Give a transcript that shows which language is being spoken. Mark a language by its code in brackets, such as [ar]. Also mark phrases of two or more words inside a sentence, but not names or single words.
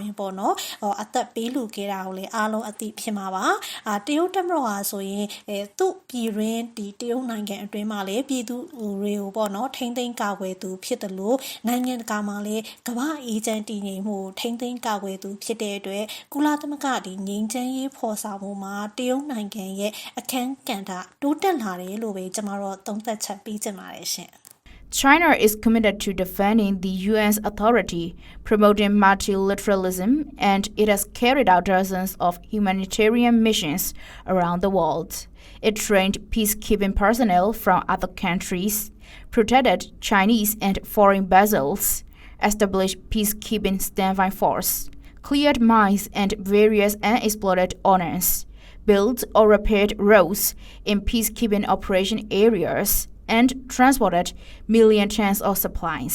[my] ရင်ပေါ့နော်အသက်ပေးလူခဲ့တာကိုလည်းအားလုံးအသိဖြစ်မှာပါတရုတ်တပ်မတော်ဟာဆိုရင်သူ့ပြည်ရင်းဒီတရုတ်နိုင်ငံအတွင်းမှာလည်းပြည်သူတွေကိုပေါ့နော်ထိန်းသိမ်းကာကွယ်သူဖြစ်တယ်လို့နိုင်ငံတကာမှာလည်းကမ္ဘာအေဂျင့်တည်ငြိမ်မှုထိန်းသိမ်းကာကွယ်သူဖြစ်တဲ့အတွက်ကုလသမဂ္ဂဒီငြိမ်းချမ်းရေးဖော်ဆောင်မှုမှာတရုတ်နိုင်ငံရဲ့အခန်းကဏ္ဍတိုးတက်လာတယ်လို့ပဲကျွန်တော်တို့သုံးသပ်ချက်ပေးချင်ပါတယ်ရှင် [en] China is committed to defending the UN's authority, promoting multilateralism, and it has carried out dozens of humanitarian missions around the world. It trained peacekeeping personnel from other countries, protected Chinese and foreign vessels, established peacekeeping standby force, cleared mines and various unexploded ordnance, built or repaired roads in peacekeeping operation areas, and transported million tons of supplies.